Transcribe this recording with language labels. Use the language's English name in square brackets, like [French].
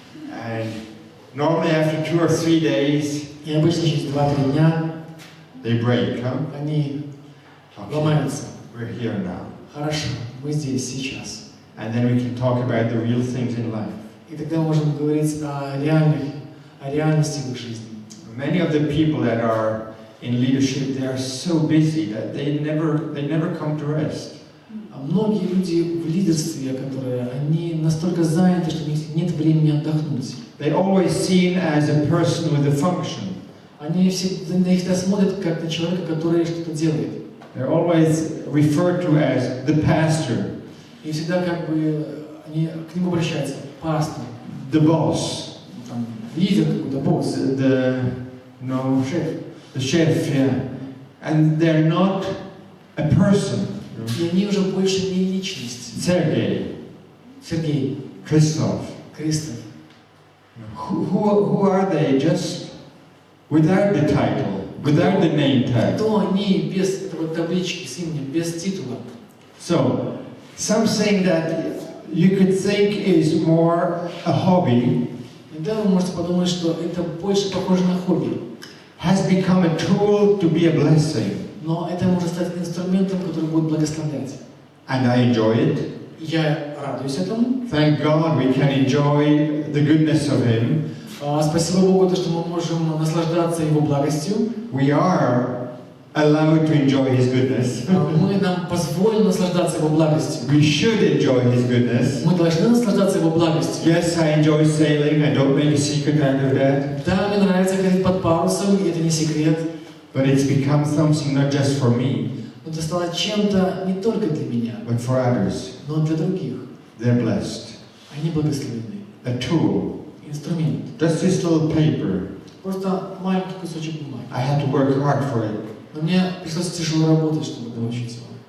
[English] And normally after 2 or 3 days, [Russian] И обычно через 2-3 дня [English] they break, huh? [Russian] они [English] Okay. [Russian] ломаются. [English] We're here now. [Russian] Хорошо, мы здесь, сейчас. [English] And then we can talk about the real things in life. [Russian] И тогда мы можем говорить о реальности в их жизни. [English] Many of the people that are in leadership, they are so busy that they never come to rest. [Russian] А многие люди в лидерстве, которые, они настолько заняты, что у них нет времени отдохнуть. [English] They always seen as a person with a function. [Russian] Они всегда на них смотрят как на человека, который что-то делает. [English] They're always referred to as the pastor, [Russian] И всегда как бы они к нему обращаются. Пастор, [English] the boss, [Russian] там, лидер какой-то, босс, [English] the [Russian] шеф. [English] chef, yeah. And they're not a person. [Russian] И они уже больше не личность. [English] Sergey, [Russian] Сергей, [English] Christoph. [Russian] Кристоф. [English] Who are they just without the title, without the name tag? [Russian] Кто они без таблички с именем, без титула? [English] So, something that you could think is more a hobby [Russian] Иногда вы можете подумать, что это больше похоже на хобби. [English] has become a tool to be a blessing. [Russian] Но это может стать инструментом, который будет благословлять. [English] And I enjoy it. [Russian] Я радуюсь этому. [English] Thank God we can enjoy the goodness of Him. [Russian] Спасибо Богу, то, что мы можем наслаждаться Его благостью. [English] We are allowed to enjoy His goodness. [Russian] Нам позволено наслаждаться Его благостью. [English] We should enjoy His goodness. [Russian] Мы должны наслаждаться Его благостью. [English] Yes, I enjoy sailing. I don't make a secret out of that. [Russian] Да, мне нравится ходить под парусом, и это не секрет. [English] But it's become something not just for me, [Russian] Но это стало чем-то не только для меня, [English] but for others. [Russian] но и для других. [English] They're blessed. [Russian] Они благословены. [English] A tool. [Russian] Инструмент. [English] Just this little paper. [Russian] Просто маленький кусочек бумаги. [English] I had to work hard for it. [Russian] Но мне пришлось тяжело работать, чтобы получить его.